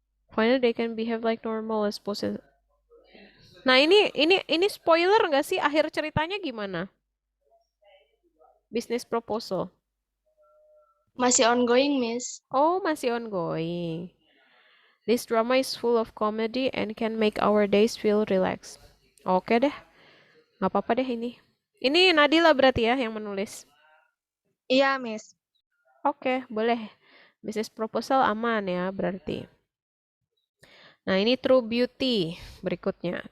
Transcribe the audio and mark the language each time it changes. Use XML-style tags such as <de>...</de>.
<en>Finally, they can behave like normal as possible.</en> <id>Nah, ini spoiler nggak sih? Akhir ceritanya gimana? Business proposal. Masih ongoing, Miss. Oh, masih ongoing.</id> <en>This drama is full of comedy and can make our days feel relaxed.</en> <id>Oke deh, nggak apa-apa deh ini. Ini Nadila berarti ya yang menulis. Iya, Miss. Oke, boleh. Business proposal aman ya berarti. Nah, ini True Beauty berikutnya.</id>